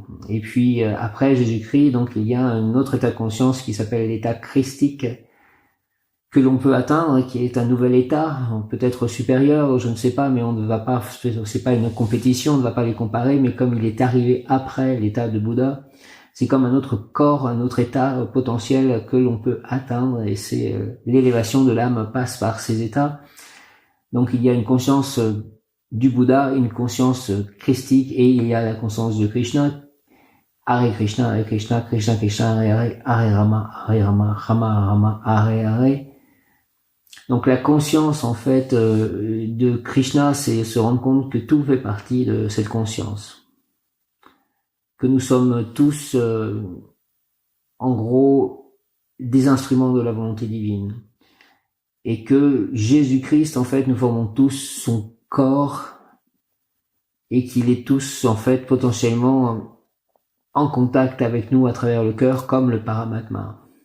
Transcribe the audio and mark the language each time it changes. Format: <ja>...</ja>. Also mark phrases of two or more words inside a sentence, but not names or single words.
<fr>Et puis après Jésus-Christ, donc il y a un autre état de conscience qui s'appelle l'état christique, que l'on peut atteindre, qui est un nouvel état, peut-être supérieur, je ne sais pas, mais on ne va pas, c'est pas une compétition, on ne va pas les comparer, mais comme il est arrivé après l'état de Bouddha, c'est comme un autre corps, un autre état potentiel que l'on peut atteindre, et c'est l'élévation de l'âme passe par ces états. Donc il y a une conscience du Bouddha, une conscience christique, et il y a la conscience de Krishna.</fr> <sa>Hare Krishna, Krishna Krishna, Hare Rama, Rama Rama, Hare Hare.</sa> <fr>Donc la conscience en fait de Krishna, c'est se rendre compte que tout fait partie de cette conscience, que nous sommes tous en gros des instruments de la volonté divine, et que Jésus-Christ en fait nous formons tous son corps, et qu'il est tous en fait potentiellement en contact avec nous à travers le cœur comme le Paramatma.</fr>